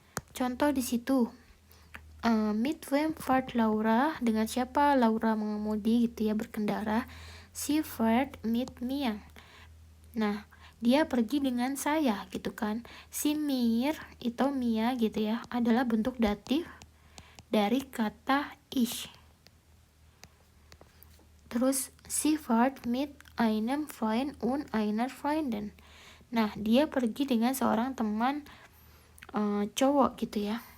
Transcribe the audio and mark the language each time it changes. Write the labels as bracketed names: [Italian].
[Indonesian] Contoh di situ, [German] mit wem fährt Laura, [Indonesian] dengan siapa Laura mengemudi gitu ya, berkendara. [German] Sie fährt mit mir. [Indonesian] Nah, dia pergi dengan saya gitu kan. Si mir itu Mia gitu ya, adalah bentuk datif dari kata ich. [German] Terus sie fährt mit einem Freund und einer Freundin. [Indonesian] Nah, dia pergi dengan seorang teman cowok gitu ya.